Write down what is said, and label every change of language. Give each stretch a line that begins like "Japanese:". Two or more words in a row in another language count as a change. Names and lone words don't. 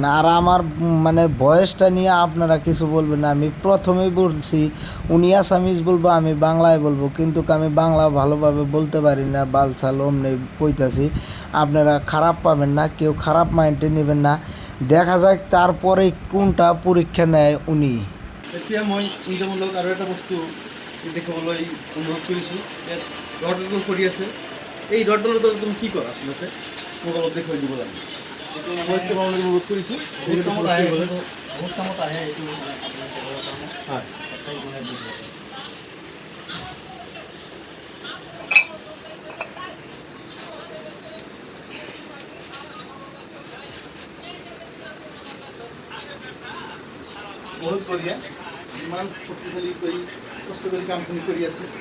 Bangla: আর আমার বয়সটা নিয়ে আপনারা কিছু বলবেন না, আমি প্রথমেই বলছি উনি আসামিজ বলবো, আমি বাংলায় বলবো, কিন্তু আমি বাংলা ভালোভাবে বলতে পারি না, বালসাল অমনি কইতাছি, আপনারা খারাপ পাবেন না, কেউ খারাপ মাইন্ডে নেবেন না। দেখা যাক তারপরে কোনটা পরীক্ষা নেয় উনি।
Assamese: এতিয়া মই চিন্তামূলক আৰু এটা বস্তু দেখাবলৈ অনুভৱ কৰিছোঁ। ইয়াত ৰডডাল পৰি আছে, এই ৰডডালৰ দ্বাৰা তুমি কি কৰা আচলতে মোক অলপ দেখুৱাই দিব লাগে। মই তোমালোকে অনুৰোধ কৰিছোঁ, বহুত কামত আহে এইটো। হয়, বহুত বঢ়িয়া, ইমান শক্তিশালী কৰি কষ্ট কৰি কামখিনি কৰি আছে।